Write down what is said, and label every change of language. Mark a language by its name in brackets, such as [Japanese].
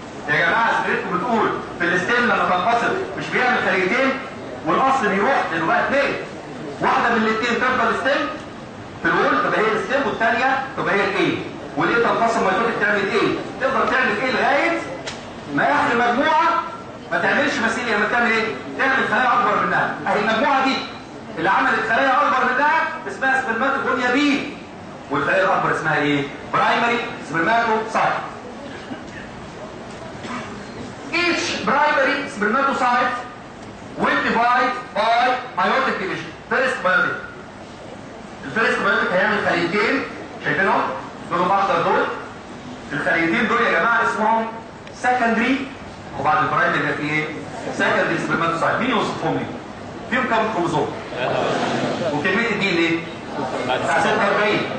[Arabic] يا جماعه سمعتكم بتقول في الستيم لما تنقسم مش بيعمل خليتين والاصل بيروح لانه بقى 2، واحده من الاثنين تفضل ستيم في الوول تبقى هي الستيم، والثانيه تبقى هي الايه، والايه تنقسم ميتوتيك تعمل ايه؟ تقدر تعمل ايه لغايه ما اخر مجموعه ما تعملش مثيل، لما تعمل ايه؟ تعمل خلايا اكبر منها. اهي المجموعه دي اللي عملت خلايا اكبر منها اسمها سبرماتوجونيا بي، والخلايا الاكبر اسمها ايه؟ برايمري سبرماتوسايت. [English] Each primary spermatocyte will divide by meiotic division. First meiotic. [Arabic] الفيرست meiotic هيعمل خليتين شايفينهم؟ دول الاخضر دول. الخليتين دول يا جماعه اسمهم secondary، وبعد البرايمري يبقى في ايه؟ سكندري سبرماتوسايت. مين يوصفهم لي؟ فيهم كام كروموزوم؟ وكميه الدي ان ايه؟ 46.